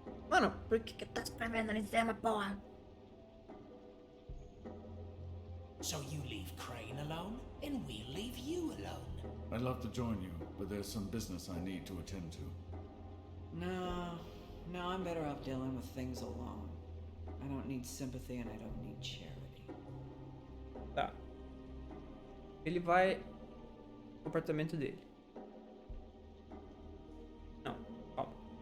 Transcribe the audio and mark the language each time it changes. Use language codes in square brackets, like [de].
[pt] Mano, por que tá escrevendo ali em cima, porra? [en] So you leave Crane alone, and we'll leave you alone. I'd love to join you, but there's some business I need to attend to. No, I'm better off dealing with things alone. I don't need sympathy and I don't need charity. [pt] Tá. Ele vai pro apartamento dele. Não, calma.